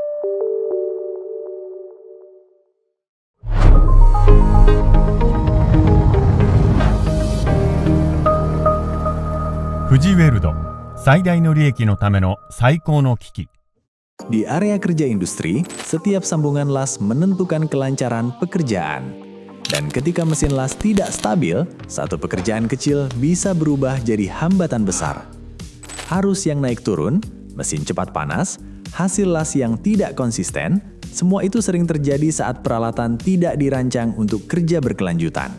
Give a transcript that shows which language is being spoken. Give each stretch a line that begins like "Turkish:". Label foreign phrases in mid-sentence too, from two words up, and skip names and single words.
Japanese: 富士ウェルド、最大の利益のための最高の機器。
Indonesian: Di area kerja industri, setiap sambungan las menentukan kelancaran pekerjaan. Dan ketika mesin las tidak stabil, satu pekerjaan kecil bisa berubah jadi hambatan besar. Arus yang naik turun, mesin cepat panas, hasil las yang tidak konsisten, semua itu sering terjadi saat peralatan tidak dirancang untuk kerja berkelanjutan.